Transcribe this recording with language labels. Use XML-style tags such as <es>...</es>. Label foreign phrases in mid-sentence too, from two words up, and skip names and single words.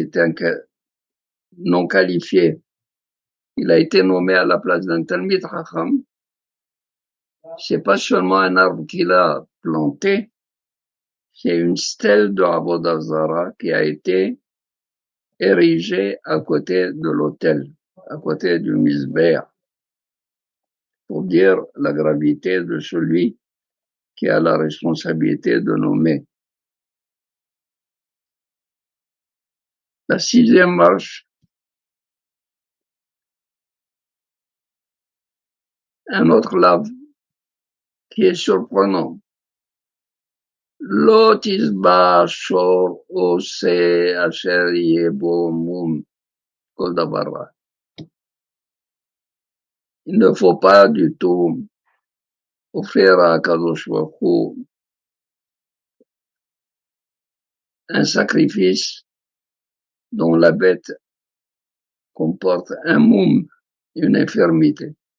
<fr>est non qualifié, il a été nommé à la place d'un</fr> <he>תלמיד חכם,</he> <fr>c'est pas seulement un arbre qu'il a planté, c'est une stèle de</fr> <he>עבודה זרה</he> <fr>qui a été érigée à côté de l'autel, à côté du Mizbeach, pour dire la gravité de celui qui a la responsabilité de nommer. La sixième marche, un autre lave qui est surprenant.</fr> <he>לא תזבח שור ושה אשר יהיה בו מום כל דבר.</he> <fr>Il ne faut pas du tout offrir à</fr> <he>קדוש ברוך הוא</he> <fr>un sacrifice dont la bête comporte un moum, une infirmité.</fr>